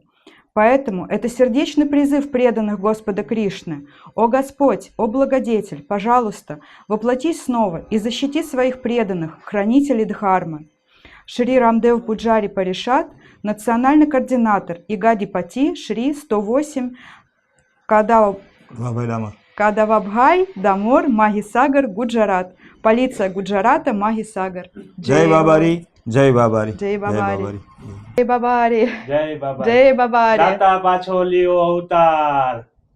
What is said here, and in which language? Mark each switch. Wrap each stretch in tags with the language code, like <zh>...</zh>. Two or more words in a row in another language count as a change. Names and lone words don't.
<ru>Поэтому это сердечный призыв преданных Господа Кришны: «О Господь, о благодетель, пожалуйста, воплотись снова и защити своих преданных, хранителей дхармы». Шри Рамдев Пуджари Паришад, национальный координатор и Гадипати Шри 108 Кадавабхай Дамор Магисагар Гуджарат, полиция Гуджарата Магисагар.</ru> <raj>जय बाबारी, जय बाबारी, जय बाबारी, जय बाबारी, जय बाबारी, दाता पाछो लियो अवतार।</raj>